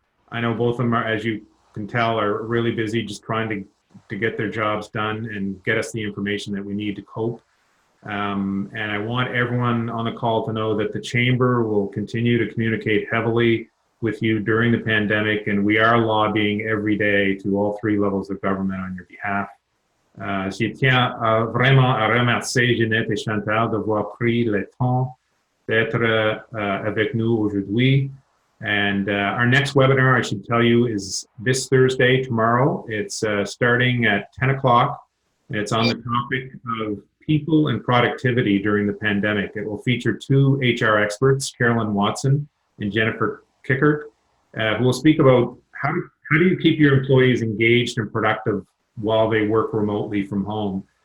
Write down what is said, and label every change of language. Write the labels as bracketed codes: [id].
[en] I know both of them are, as you can tell, are really busy just trying to get their jobs done and get us the information that we need to cope. And I want everyone on the call to know that the Chamber will continue to communicate heavily with you during the pandemic, and we are lobbying every day to all 3 levels of government on your behalf. [fr] Je tiens vraiment à remercier Ginette et Chantal d'avoir pris le temps d'être avec nous aujourd'hui. [en] And our next webinar, I should tell you, is this Thursday, tomorrow. It's starting at 10 o'clock. It's on the topic of people and productivity during the pandemic. It will feature 2 HR experts, Carolyn Watson and Jennifer Kickert, who will speak about how do you keep your employees engaged and productive while they work remotely from home.